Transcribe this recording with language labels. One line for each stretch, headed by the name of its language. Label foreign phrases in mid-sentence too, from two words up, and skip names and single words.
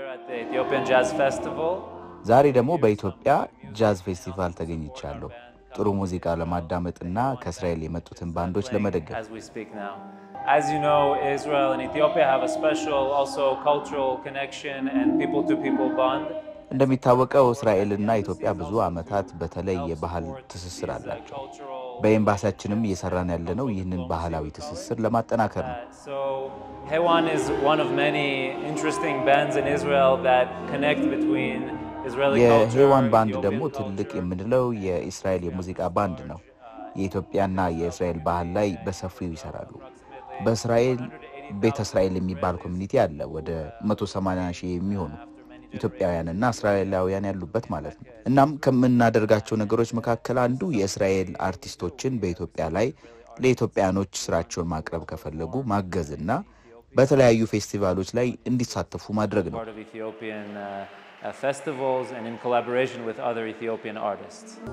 Amharic: ዛሬ ደግሞ በኢትዮጵያ ጃዝ ፌስቲቫል ተገኝቻለሁ። ጥሩ ሙዚቃ ለማዳመጥና ከእስራኤል የመጡትን ባንዶች ለመደገፍ።
English: As you know, Israel and Ethiopia have a special also cultural connection and people to people bond.
Amharic: እንደሚታወቀው እስራኤልና ኢትዮጵያ ብዙ ዓመታት በተለይ የባህል ትስስር አላቸው። በኤምባሲያችንም እየሰራን ያለነው ይህንን ባህላዊ ትስስር ለማጠናከር ነው።
English: So Hewan is one of many interesting bands in Israel that connect between Israeli culture.
Amharic: የሄዋን ባንድ ደግሞ ትልቅ የምንለው የእስራኤል የሙዚቃ ባንድ ነው። የኢትዮጵያና የእስራኤል ባህል ላይ በሰፊው ይሰራሉ። በእስራኤል ቤተ እስራኤል የሚባል ኮሚኒቲ አለ። ወደ 180 ሺህ የሚሆኑ ኢትዮጵያውያንና እስራኤላውያን ያሉበት ማለት ነው። እናም ከምናደርጋቸው ነገሮች መካከል አንዱ የእስራኤል አርቲስቶችን በኢትዮጵያ ላይ ለኢትዮጵያኖች ስራቸውን ማቅረብ ከፈለጉ ማገዝና በተለያዩ ፌስቲቫሎች ላይ እንዲሳተፉ ማድረግ ነው።
English: Festivals and in collaboration with other Ethiopian artists.